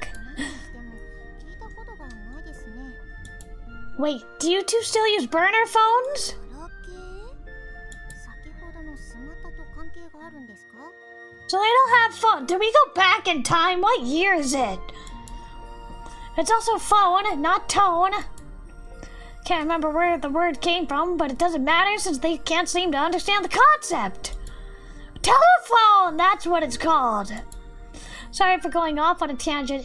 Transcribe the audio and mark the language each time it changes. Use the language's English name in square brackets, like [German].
[Japanese] でも聞いたことがないですね。 [English] Wait, do you two still use burner phones? [Japanese] ガラケー？先ほどのスマタと関係があるんですか？ [English] So they don't have phone. Did we go back in time? What year is it? It's also phone, not tone. Can't remember where the word came from, but it doesn't matter since they can't seem to understand the concept. Telephone! That's what it's called. Sorry for going off on a tangent.